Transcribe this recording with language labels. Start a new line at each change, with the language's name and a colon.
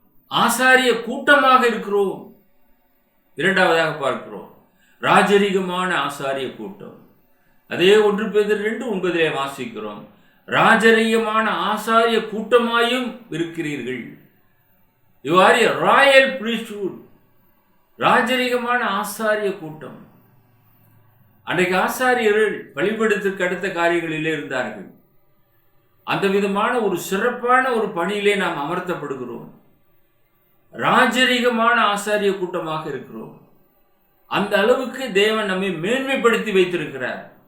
Tamil: ஆசாரிய கூட்டமாக இருக்கிறோம். இரண்டாவதாக பார்க்கிறோம், ராஜரிகமான ஆசாரிய கூட்டம். அதே 1 பேதுரு 2:9 வாசிக்கிறோம், ராஜரிகமான ஆசாரிய கூட்டமாயும் இருக்கிறீர்கள்.
English: You are a royal priesthood.
Tamil: ராஜரிகமான ஆசாரிய கூட்டம். அன்றைக்கு ஆசாரியர்கள் வழிபடுவதற்கு அடுத்த காரியங்களிலே இருந்தார்கள். அந்த விதமான ஒரு சிறப்பான ஒரு பணியிலே நாம் அமர்த்தப்படுகிறோம். ராஜரிகமான ஆசாரிய கூட்டமாக இருக்கிறோம். அந்த அளவுக்கு தேவன் நம்மை மேன்மைப்படுத்தி வைத்திருக்கிறார்.